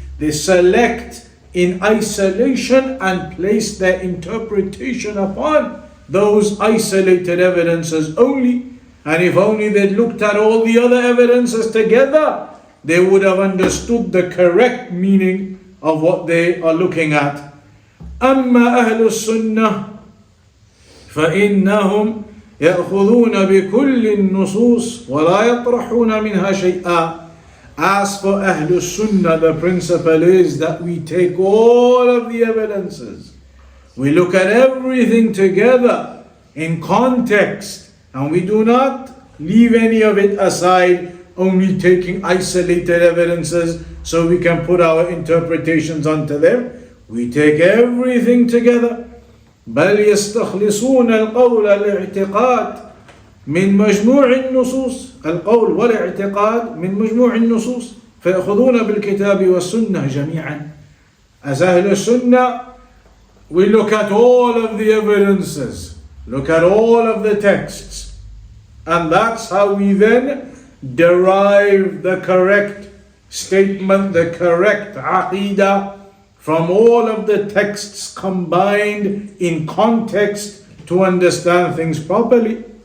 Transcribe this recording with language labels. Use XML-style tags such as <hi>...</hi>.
<en>They select in isolation and place their interpretation upon those isolated evidences only. And if only they'd looked at all the other evidences together, they would have understood the correct meaning of what they are looking at.</en> <ar>أما أهل السنة فإنهم يأخذون بكل النصوص ولا يطرحون منها شيئا.</ar> <en>As for Ahlus-Sunnah, the principle is that we take all of the evidences. We look at everything together in context, and we do not leave any of it aside, only taking isolated evidences so we can put our interpretations onto them. We take everything together.</en> <ar>بل يستخلصون القول الاعتقاد من مجموع النصوص القول والاعتقاد من مجموع النصوص فيأخذون بالكتاب والسنة جميعا.</ar> <en>As Ahlus-Sunnah, we look at all of the evidences, look at all of the texts, and that's how we then derive the correct statement, the correct aqidah from all of the texts combined in context to understand things properly.</en>